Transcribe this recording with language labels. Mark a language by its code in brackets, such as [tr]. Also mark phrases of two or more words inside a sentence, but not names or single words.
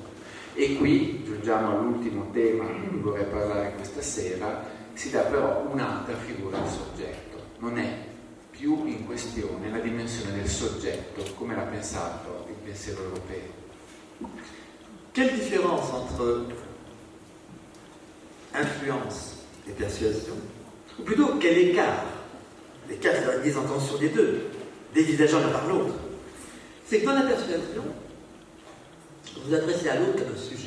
[it] E qui giungiamo all'ultimo tema di cui vorrei parlare questa sera, si dà però un'altra figura del soggetto. Non è più in questione la dimensione del soggetto, come l'ha pensato il pensiero europeo. [fr] Quelle différence entre influence et persuasion, ou plutôt quel écart, c'est-à-dire des intentions des deux, dévisageant l'un par l'autre, c'est que dans la persuasion, vous vous adressez à l'autre comme un sujet.